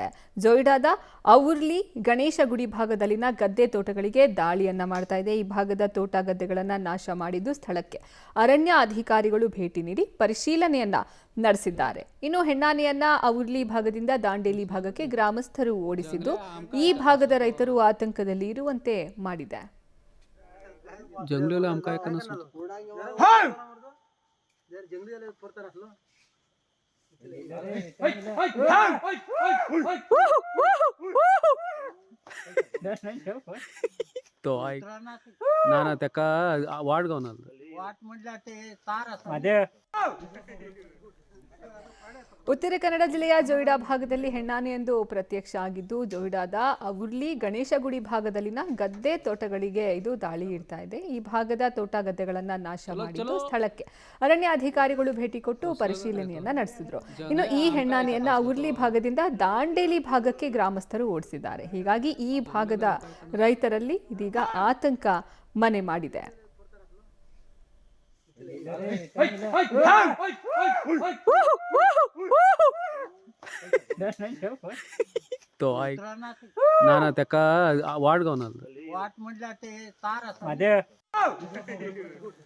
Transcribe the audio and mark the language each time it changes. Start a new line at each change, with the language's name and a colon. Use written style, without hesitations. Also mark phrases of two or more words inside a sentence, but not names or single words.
Kannada: ಜೋಯಿಡಾದ ಔರ್ಲಿ ಗಣೇಶ ಗುಡಿ ಭಾಗದಲ್ಲಿನ ಗದ್ದೆ ತೋಟಗಳಿಗೆ ದಾಳಿಯನ್ನ ಮಾಡ್ತಾ ಇದೆ. ಈ ಭಾಗದ ತೋಟ ಗದ್ದೆಗಳನ್ನ ನಾಶ ಮಾಡಿದ್ದು ಸ್ಥಳಕ್ಕೆ ಅರಣ್ಯ ಅಧಿಕಾರಿಗಳು ಭೇಟಿ ನೀಡಿ ಪರಿಶೀಲನೆಯನ್ನ ನಡೆಸಿದ್ದಾರೆ. ಇನ್ನು ಹೆಣ್ಣಾನೆಯನ್ನ ಔರ್ಲಿ ಭಾಗದಿಂದ ದಾಂಡೇಲಿ ಭಾಗಕ್ಕೆ ಗ್ರಾಮಸ್ಥರು ಓಡಿಸಿದ್ದು ಈ ಭಾಗದ ರೈತರು ಆತಂಕದಲ್ಲಿ ಇರುವಂತೆ ಮಾಡಿದೆ.
Marathi: तो ऐक ना ना त्याका वाट गावना वाट म्हटलं ते तार असं
Kannada: ಉತ್ತರ ಕನ್ನಡ ಜಿಲ್ಲೆಯ ಜೋಯಿಡಾ ಭಾಗದಲ್ಲಿ ಹೆಣ್ಣಾನೆಯೊಂದು ಪ್ರತ್ಯಕ್ಷ ಆಗಿದ್ದು ಜೋಯಿಡಾದ ಔರ್ಲಿ ಗಣೇಶ ಗುಡಿ ಭಾಗದಲ್ಲಿನ ಗದ್ದೆ ತೋಟಗಳಿಗೆ ಇದು ದಾಳಿ ಇಡ್ತಾ ಇದೆ. ಈ ಭಾಗದ ತೋಟ ಗದ್ದೆಗಳನ್ನ ನಾಶ ಮಾಡಿದ್ದು ಸ್ಥಳಕ್ಕೆ ಅರಣ್ಯ ಅಧಿಕಾರಿಗಳು ಭೇಟಿ ಕೊಟ್ಟು ಪರಿಶೀಲನೆಯನ್ನ ನಡೆಸಿದ್ರು. ಇನ್ನು ಈ ಹೆಣ್ಣಾನೆಯನ್ನ ಔರ್ಲಿ ಭಾಗದಿಂದ ದಾಂಡೇಲಿ ಭಾಗಕ್ಕೆ ಗ್ರಾಮಸ್ಥರು ಓಡಿಸಿದ್ದಾರೆ. ಹೀಗಾಗಿ ಈ ಭಾಗದ ರೈತರಲ್ಲಿ ಇದೀಗ ಆತಂಕ ಮನೆ ಮಾಡಿದೆ.
Marathi: तो ऐक ना ना त्याका वाट गावना वाट म्हटलं ते तार असं